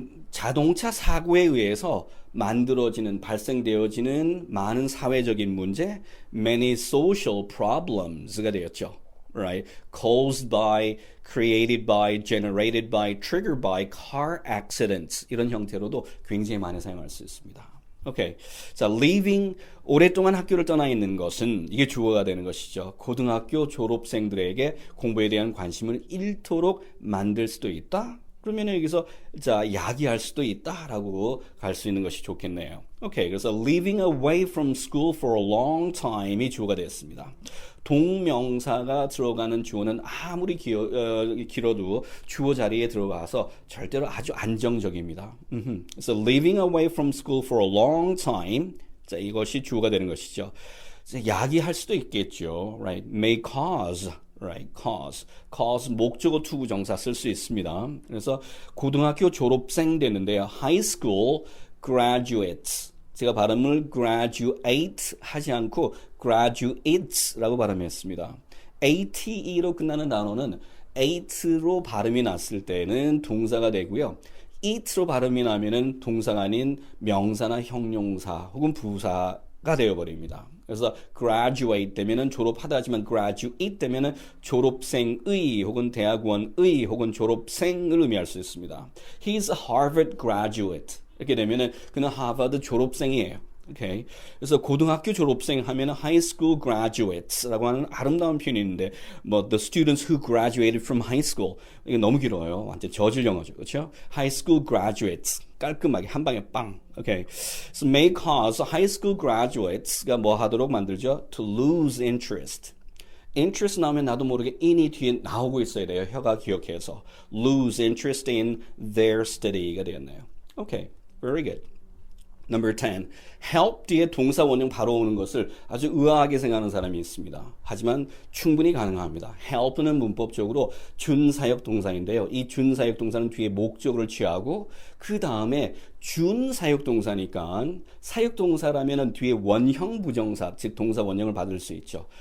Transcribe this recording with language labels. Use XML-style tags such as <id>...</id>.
<ko>자동차 사고에 의해서 만들어지는, 발생되어지는 많은 사회적인 문제,</ko> <en>many social problems</en> <ko>가 되었죠.</ko> <en>Right? Caused by, created by, generated by, triggered by car accidents</en> <ko>이런 형태로도 굉장히 많이 사용할 수 있습니다.</ko> <en>오케이.</en> <ko>자, leaving, 오랫동안 학교를 떠나 있는 것은 이게 주어가 되는 것이죠. 고등학교 졸업생들에게 공부에 대한 관심을 잃도록 만들 수도 있다. 그러면 여기서 자, 야기할 수도 있다라고 갈 수 있는 것이 좋겠네요.</ko> <en>오케이. 그래서 leaving away from school for a long time이</en> <ko>주어가 됐습니다. 동명사가 들어가는 주어는 아무리 길어도 주어 자리에 들어가서 절대로 아주 안정적입니다.</ko> <en>그래서 leaving away from school for a long time.</en> <ko>자, 이것이 주어가 되는 것이죠. 야기할 수도 있겠죠.</ko> <en>Right? May cause.</en> <ko>Right, cause 목적어 투부 정사 쓸 수 있습니다. 그래서 고등학교 졸업생 되는데요.</ko> <en>high school graduates.</en> <ko>제가 발음을 graduate 하지 않고 graduates라고 발음했습니다. ate로 끝나는 단어는 eight로 발음이 났을 때는 동사가 되고요. it로 발음이 나면은 동사가 아닌 명사나 형용사 혹은 부사가 되어버립니다. 그래서 graduate 되면은 졸업하다 하지만 graduate 되면은 졸업생의 혹은 대학원의 혹은 졸업생을 의미할 수 있습니다.</ko> <en>He's a Harvard graduate.</en> <ko>이렇게 되면은 그는 하버드 졸업생이에요.</ko> <en>오케이.</en> <ko>그래서 고등학교 졸업생 하면은 high school graduates라고 하는 아름다운 표현이 있는데 뭐</ko> <en>the students who graduated from high school</en> <ko>이게 너무 길어요. 완전 저질 영어죠. 그렇죠?</ko> <en>high school graduates</en> <ko>깔끔하게 한 방에 빵.</ko> <en>오케이. So may cause high school graduates가</en> <ko>뭐 하도록 만들죠?</ko> <en>to lose interest.</en> <ko>interest 나오면 나도 모르게 in이 뒤에 나오고 있어야 돼요. 혀가 기억해서</ko> <en>lose interest in their study가 되었네요. 오케이. very good. Number 10.</en> <ko>help 뒤에 동사 원형 바로 오는 것을 아주 의아하게 생각하는 사람이 있습니다. 하지만 충분히 가능합니다. help는 문법적으로 준사역 동사인데요. 이 준사역 동사는 뒤에 목적어를 취하고 그 다음에 준사역 동사니까 사역 동사라면 뒤에 원형 부정사, 즉 동사 원형을 받을 수 있죠.</ko>